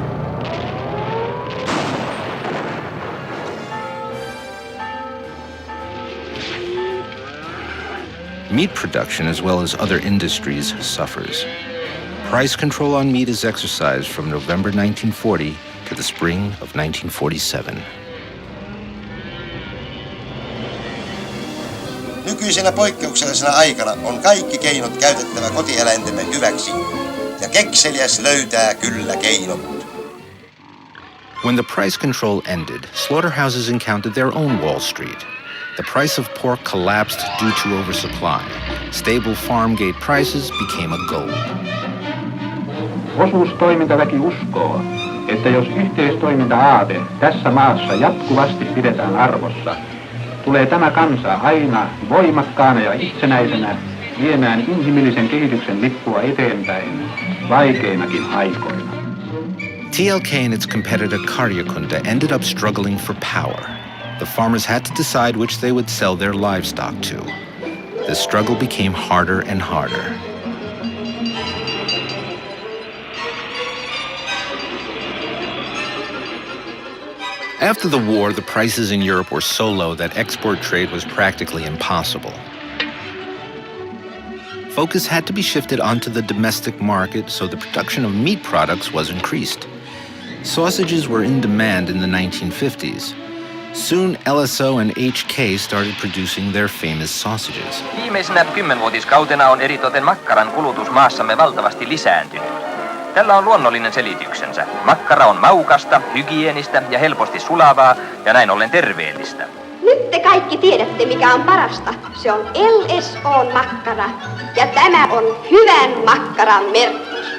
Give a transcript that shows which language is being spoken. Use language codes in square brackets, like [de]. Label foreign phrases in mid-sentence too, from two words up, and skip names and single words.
[en] Meat production, as well as other industries, suffers. Price control on meat is exercised from November 1940 to the spring of 1947. [fi] Nykyisenä poikkeuksellisena aikana on kaikki keinot käytettävä kotieläintemme hyväksi, ja kekseliäs löytää kyllä keinot. [en] When the price control ended, slaughterhouses encountered their own Wall Street. The price of pork collapsed due to oversupply. Stable farm gate prices became a goal. [fi] Osuustoimintaväki uskoo, että jos yhteistoiminta-aate tässä maassa jatkuvasti pidetään arvossa, tulee tämä kansa aina voimakkaana ja itsenäisenä viemään inhimillisen kehityksen lippua eteenpäin vaikeinakin aikoina. [en] TLK and its competitor Karjakunta ended up struggling for power. The farmers had to decide which they would sell their livestock to. The struggle became harder and harder. After the war, the prices in Europe were so low that export trade was practically impossible. Focus had to be shifted onto the domestic market, so the production of meat products was increased. Sausages were in demand in the 1950s. Soon, LSO and HK started producing their famous sausages. [fi] Viimeisenä 10-vuotiskautena on eritoten makkaran kulutus maassamme valtavasti lisääntynyt. Tällä on luonnollinen selityksensä. Makkara on maukasta, hygienistä ja helposti sulavaa ja näin ollen terveellistä. Nyt te kaikki tiedätte, mikä on parasta. Se on LSO:n makkara ja tämä on hyvän makkaran merkki.